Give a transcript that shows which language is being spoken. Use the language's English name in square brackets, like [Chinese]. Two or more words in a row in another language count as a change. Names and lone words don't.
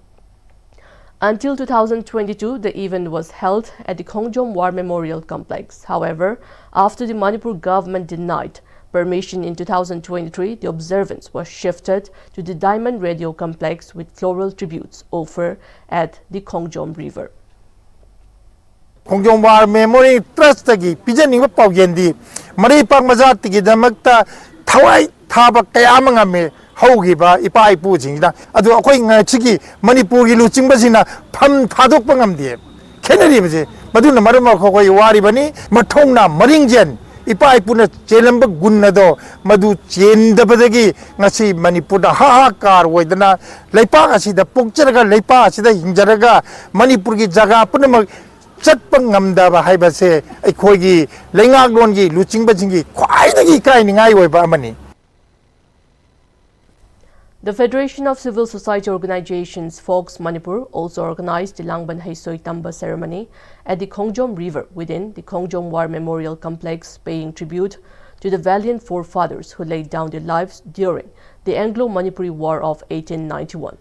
[English] Until 2022, the event was held at the Khongjom War Memorial Complex. However, after the Manipur government denied permission in 2023, the observance was shifted to the Diamond Radio Complex with floral tributes offered at the Khongjom River. [Manipuri] Khongjom War Memorial Trust tagi pijaning ba pawyendi mari pak mazat tigi damakta thawai thaba kaya mangame haugiba ipa ipu jingda adu akoi ngachigi Manipur gi luching basina pham thadok pangamdi khenari bje maduna marama khoi wari bani mathongna maringjen ipa ipuna chelamba gunnado madu chendabadagi ngasi Manipur da hahakar oidana leipa asida pokcharaga leipa asida hinjaraga Manipur gi jaga punamak chatpang ngamdaba haibase aikhoigi lengak longi luchingba jingi khwaidagi kainingai oiba amani. [English] The Federation of Civil Society Organizations Folks Manipur also organized the Langban Haisoi Tamba ceremony at the Khongjom River within the Khongjom War Memorial Complex, paying tribute to the valiant forefathers who laid down their lives during the Anglo-Manipuri War of 1891.